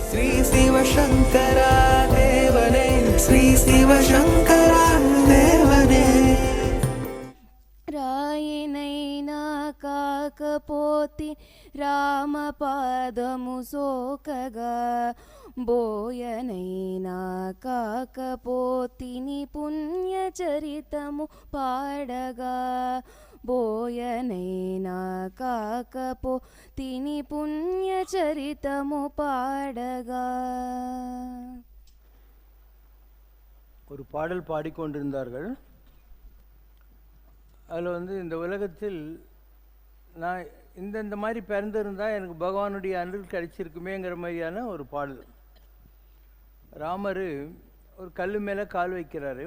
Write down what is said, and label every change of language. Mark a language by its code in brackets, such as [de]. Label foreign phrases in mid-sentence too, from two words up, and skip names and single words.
[ta] ஸ்ரீ சிவசங்கரா தேவனே, ஸ்ரீ சிவசங்கரா தேவனே. [te] రాయనైనా కాకపోతి రామపాదము సోకగా, బోయనైనా కాకపోతిని పుణ్యచరితము పాడగా, బోయనైనా కాకపోతిని పుణ్యచరితము పాడగా. [ta] ஒரு பாடல் பாடிக்கொண்டிருந்தார்கள். அதில் இந்த உலகத்தில் நான் இந்த மாதிரி பிறந்திருந்தால் எனக்கு பகவானுடைய அருள் கிடைச்சிருக்குமேங்கிற மாதிரியான ஒரு பாடல். ராமர் ஒரு கல் மேலே கால் வைக்கிறாரு.